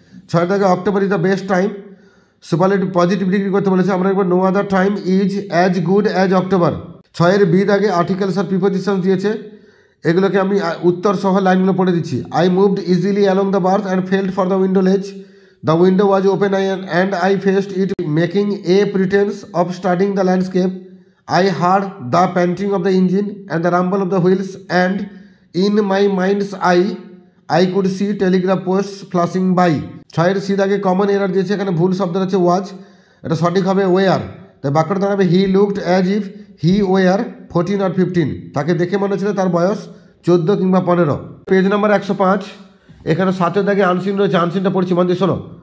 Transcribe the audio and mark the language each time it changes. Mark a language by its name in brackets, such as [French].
[Bangla] 6-এর দাগে [English] October is the best time, [Bangla] superlative positive degree করতে বলেছে। আমরা একবার [English] No other time is as good as October. [Bangla] 6-এর B দাগে আর্টিকেলস আর প্রিপোজিশনস দিয়েছে, এগুলোকে আমি উত্তর সহ লাইনগুলো পড়ে দিচ্ছি। [English] I moved easily along the berth and felt for the window ledge. The window was open and I faced it, making a pretense of studying the landscape. I heard the panting of the engine and the rumble of the wheels, and in my mind's eye I could see telegraph posts flashing by. [Bangla] 6 C দাগে common error দিয়েছে, এখানে ভুল শব্দ হচ্ছে ওয়াজ, এটা সঠিক হবে war. তাই বাক্যটা দাঁড়াবে [English] he looked as if he were 14 or 15, [Bangla] তাকে দেখে মনে হচ্ছিল তার বয়স 14 কিংবা 15। পেজ নাম্বার 105, এখানে 7 দাগে আনসিন রয়েছে, আনসিনটা পড়ছি মন দিয়ে শোনো।